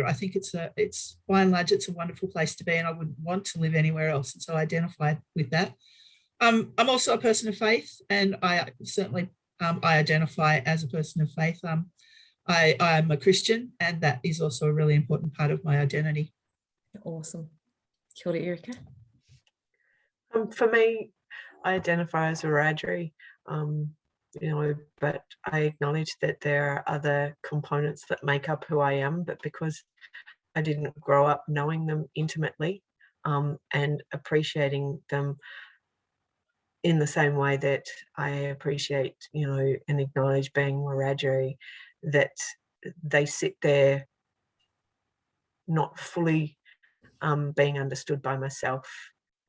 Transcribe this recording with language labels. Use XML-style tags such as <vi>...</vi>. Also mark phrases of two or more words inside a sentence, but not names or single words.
<en>I think it's by and large, it's a wonderful place to be, and I wouldn't want to live anywhere else. And so I identify with that. I'm also a person of faith, and I certainly I identify as a person of faith. I'm a Christian, and that is also a really important part of my identity. Awesome.</en> <mi>Kia ora, Erica.</mi> <en>For me, I identify as a Wiradjuri, you know, but I acknowledge that there are other components that make up who I am, but because I didn't grow up knowing them intimately and appreciating them in the same way that I appreciate, you know, and acknowledge being Wiradjuri, that they sit there not fully being understood by myself.</en>